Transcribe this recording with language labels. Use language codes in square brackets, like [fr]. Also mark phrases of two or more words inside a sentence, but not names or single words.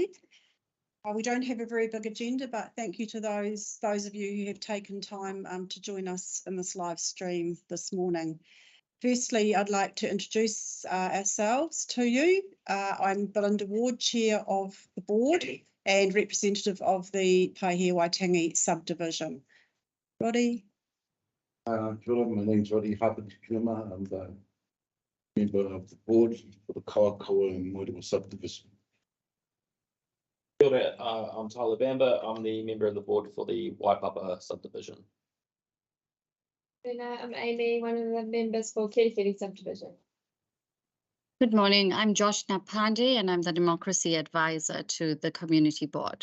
[en] We don't have a very big agenda, but thank you to those of you who have taken time to join us in this live stream this morning. Firstly, I'd like to introduce ourselves to you. I'm Belinda Ward, Chair of the Board and representative of the Paihia Waitangi subdivision. Roddy? [mi] Kia ora, [en] my name's Roddy Hapakirima. I'm the member of the board for the Kawakawa and Moerewa subdivision. [mi] Kia ora, [en] I'm Tyler Bamber. I'm the member of the board for the Waipapa subdivision. And I'm Amy, one of the members for Kerikeri subdivision. Good morning, I'm Josh Napandi and I'm the Democracy Advisor to the Community Board.